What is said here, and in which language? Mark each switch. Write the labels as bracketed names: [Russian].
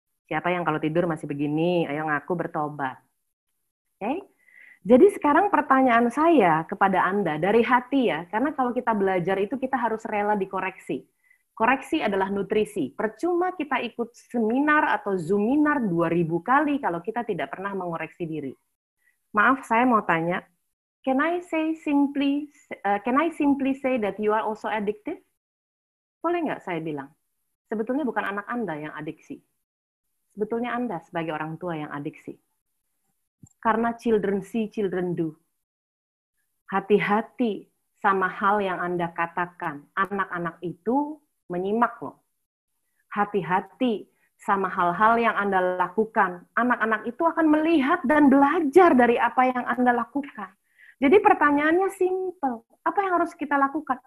[Indonesian] Siapa yang kalau tidur masih begini, ayo ngaku bertobat. Oke? Jadi sekarang pertanyaan saya kepada Anda dari hati ya, karena kalau kita belajar itu kita harus rela dikoreksi. Koreksi adalah nutrisi. Percuma kita ikut seminar atau Zoominar 2000 kali kalau kita tidak pernah mengoreksi diri. Maaf, saya mau tanya, [English] can I simply say that you are also addicted? [Indonesian] Boleh nggak saya bilang? Sebetulnya bukan anak Anda yang adiksi. Sebetulnya Anda sebagai orang tua yang adiksi. Karena [English] children see, children do. [Indonesian] Hati-hati sama hal yang Anda katakan. Anak-anak itu menyimak loh. Hati-hati sama hal-hal yang Anda lakukan. Anak-anak itu akan melihat dan belajar dari apa yang Anda lakukan. Jadi pertanyaannya simple. Apa yang harus kita lakukan?